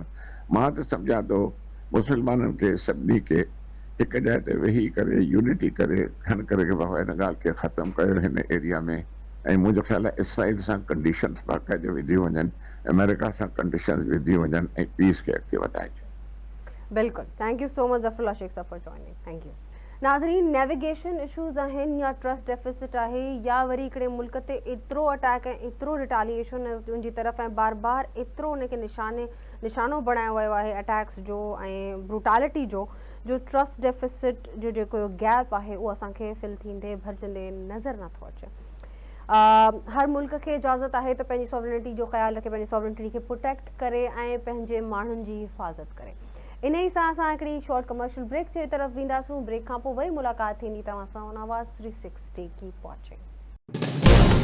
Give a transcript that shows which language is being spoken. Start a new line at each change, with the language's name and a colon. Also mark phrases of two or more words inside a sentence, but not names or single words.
Sindhi: मां त सम्झां थो मुस्लमाननि खे सभिनी खे हिकु जाइ ते वेही करे यूनिटी करे खण करे बाबा हिन ॻाल्हि खे ख़तमु कयो हिन एरिया में। ऐं मुंहिंजो ख़्यालु आहे इसराइल सां कंडीशन्स बाक़ाइदे विधी वञनि, अमेरिका सां कंडीशन्स विधी वञनि ऐं पीस खे अॻिते वधाइजो। बिल्कुलु,
English: Thank you so much Zafarullah Sheikh Sahab for joining, thank you.
Sindhi: नाज़रीन,
English: navigation issues
Sindhi: आहिनि या
English: trust deficit
Sindhi: आहे या वरी हिकिड़े मुल्क ते एतिरो अटैक ऐं एतिरो रिटालिएशन उनजी तरफ़ ऐं बार बार एतिरो उनखे निशानो बणायो वियो आहे अटैक्स जो ऐं ब्रूटालिटी जो
English: trust deficit
Sindhi: जो जेको गैप आहे उहो असांखे फिल थींदे भरिजंदे नज़र नथो अचे। हर मुल्क खे इजाज़त आहे त पंहिंजी सॉवरेनिटी जो ख़्यालु रखे, पंहिंजी सॉवरेनिटी खे प्रोटेक्ट करे ऐं पंहिंजे माण्हुनि जी हिफ़ाज़त करे। इन ई सां असां हिकिड़ी
English: short commercial break
Sindhi: जे तरफ़ वेंदासूं। ब्रेक खां पोइ वरी मुलाक़ात थींदी तव्हां सां ऑन आवाज़ 360
English: keep watching.